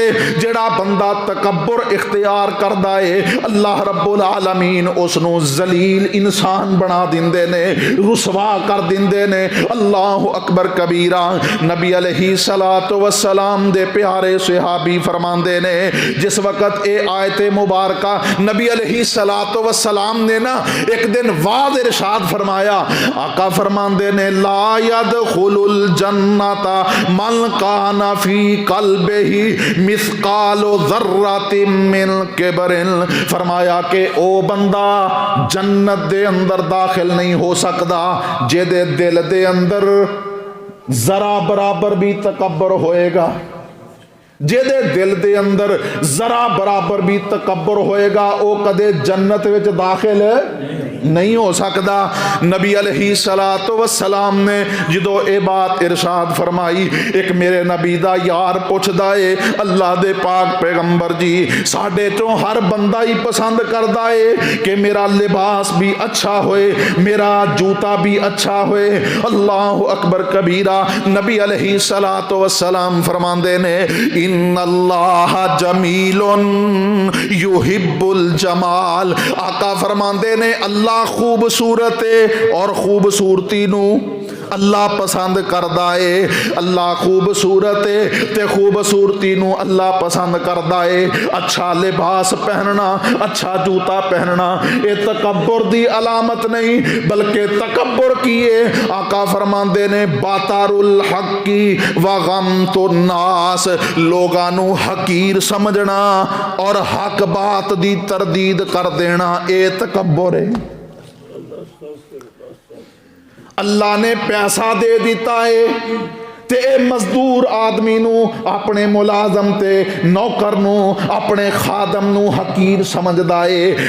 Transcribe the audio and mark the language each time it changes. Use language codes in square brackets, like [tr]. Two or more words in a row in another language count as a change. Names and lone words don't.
[pa] جڑا بندہ تکبر اختیار کردا ہے [ar] اللہ رب العالمین [pa] اس نو ذلیل انسان بنا دیندے نے، رسوا کر دیندے نے۔ [ar] اللہ اکبر کبیرہ۔ [pa] نبی [ar] علیہ السلام [pa] دے پیارے صحابی فرماندے نے جس وقت اے آیت مبارکہ نبی [ar] علیہ السلام [pa] نے نا ایک دن واضح ارشاد فرمایا، آقا فرماندے نے [ar] لا يدخل الجنت من کان فی قلبہ مثقال ذرۃ من کبر، [pa] فرمایا کہ او بندہ جنت دے اندر داخل نہیں ہو سکدا جے دے دل دے اندر ذرا برابر بھی تکبر ہوئے گا، جے دے دل دے اندر ذرا برابر بھی تکبر ہوئے گا او کدے جنت وچ داخل نہیں ہو سکدا۔ نبی [ar] علیہ السلام [pa] نے جدو اے بات ارشاد فرمائی، ایک میرے نبی دا یار پوچھدا ہے اللہ دے پاک پیغمبر جی ساڈے چوں ہر بندہ ہی پسند کردا ہے کہ میرا لباس بھی اچھا ہوئے، میرا جوتا بھی اچھا ہوئے۔ [ar] اللہ اکبر کبیرہ۔ [pa] نبی [ar] علیہ السلام [pa] فرماندے نے [ar] ان اللہ جمیل یحب الجمال، [pa] آقا فرماندے نے اللہ خوبصورت ہے اور خوبصورتی نو اللہ پسند کردا ہے، اللہ خوبصورت ہے تے خوبصورتی نو اللہ پسند کردا ہے۔ اچھا لباس پہننا، اچھا جوتا پہننا یہ تکبر دی علامت نہیں بلکہ تکبر کیے آقا فرماندے نے [ar] باتار الحق وغمت الناس، [pa] لوگاں نو حقیر سمجھنا اور حق بات دی تردید کر دینا اے تکبر ہے۔ اللہ نے پیسہ دے دیتا ہے تے اے مزدور آدمی نو اپنے ملازم تے نوکر نو اپنے خادم نو حقیر سمجھدا ہے۔